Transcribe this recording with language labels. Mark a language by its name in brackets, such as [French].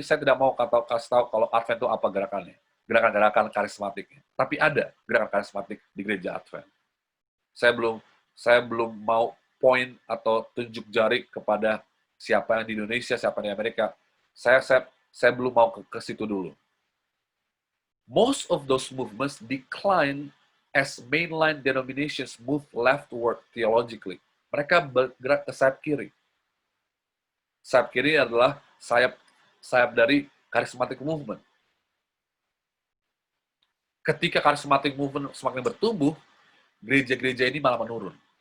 [Indonesian] Saya tidak mau kasih tahu kalau Advent itu apa gerakannya. Gerakan-gerakan karismatiknya. Tapi ada gerakan karismatik di gereja Advent. Saya belum mau point atau tunjuk jari kepada siapa yang di Indonesia, siapa yang di Amerika. Saya belum mau ke situ dulu. [English] Most of those movements decline as mainline denominations move leftward theologically. [Indonesian] Mereka bergerak ke sayap kiri. Sayap kiri adalah sayap dari charismatic movement. Ketika charismatic movement semakin bertumbuh, gereja-gereja ini malah menurun.